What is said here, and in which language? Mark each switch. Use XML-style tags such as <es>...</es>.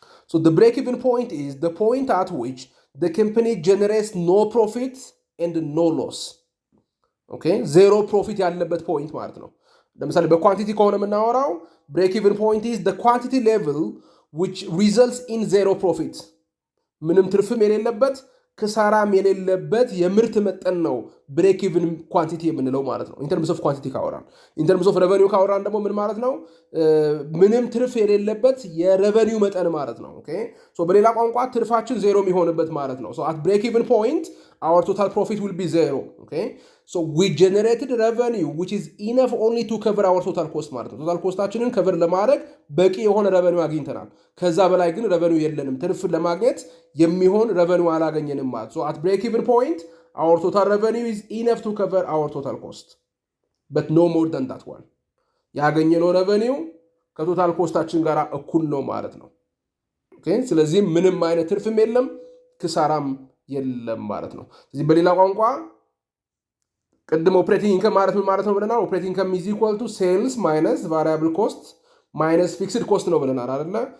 <en>So the break-even point is the point at which the company generates no profit and no loss. Okay, zero profit</en> <am>ያለበት ፖይንት ማለት ነው። ለምሳሌ በኳንቲቲ ከሆነ የምናወራው</am> <en>break-even point is the quantity level which results in zero profit.</en> <am>ምንም ትርፍም የሌለበት ክሳራም የሌለበት የምርት መጠን ነው ብሬክ ኢቭን ኳንቲቲ የምንለው ማለት ነው። ኢንተርምስ ኦፍ ኳንቲቲ ካወራን፣ ኢንተርምስ ኦፍ ሬቨኒው ካወራን ደግሞ ምን ማለት ነው? ምንም ትርፍ የሌለበት የሬቨኒው መጠን ማለት ነው። ኦኬ ሶ በሌላ ቋንቋ ትርፋችን ዜሮ የሚሆንበት ማለት ነው። ሶ አት ብሬክ ኢቭን ፖይንት</am> <en>our total profit will be zero. Okay so we generated revenue which is enough only to cover our total cost ማለት ነው።</en> <am>ቶታል ኮስታችንን ከቨር ለማድረግ በቂ የሆነ ሬቨኒው አግኝተናል። ከዛ በላይ ግን ሬቨኒው የለንም። ትርፍ ለማግኘት የሚሆን ሬቨኒው አላገኘንም ማለት ነው።</am> <en>so at break even point our total revenue is enough to cover our total cost but no more than that one.</en> <am>ያገኘነው ሬቨኒው ከቶታል ኮስታችን ጋር እኩል ነው ማለት ነው። ኦኬ ስለዚህ ምንም አይነት ትርፍም የለም ክሳራም የለም ማለት ነው። ስለዚህ በሌላ ቋንቋ ቅድም ኦፕሬቲንግ ኢንከም ማለት ምን ማለት ነው ብለናል?</am> <en>ኦፕሬቲንግ ኢንከም ኢዝ ኢኳል ቱ ሴልስ ማይነስ ቫሪያብል ኮስት ማይነስ ፊክስድ ኮስት</en> <am>ነው ብለናል አይደለ?</am>